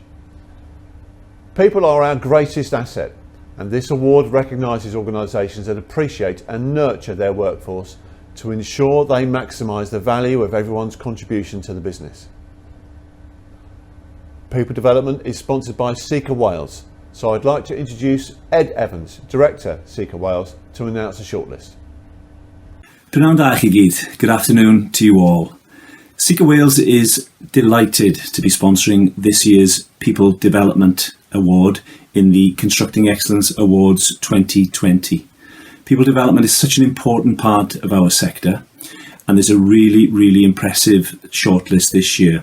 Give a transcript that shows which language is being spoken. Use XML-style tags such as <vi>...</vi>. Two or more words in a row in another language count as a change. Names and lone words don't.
<en>People are our greatest asset, and this award recognises organisations that appreciate and nurture their workforce to ensure they maximise the value of everyone's contribution to the business. People development is sponsored by Seeker Wales, so I'd like to introduce Ed Evans, Director, Seeker Wales, to announce a shortlist.</en> <cy>Prynawn da chi gyd.</cy> <en>Good afternoon to you all. Seeker Wales is delighted to be sponsoring this year's People Development Award in the Constructing Excellence Awards 2020. People development is such an important part of our sector, and there's a really impressive shortlist this year.</en>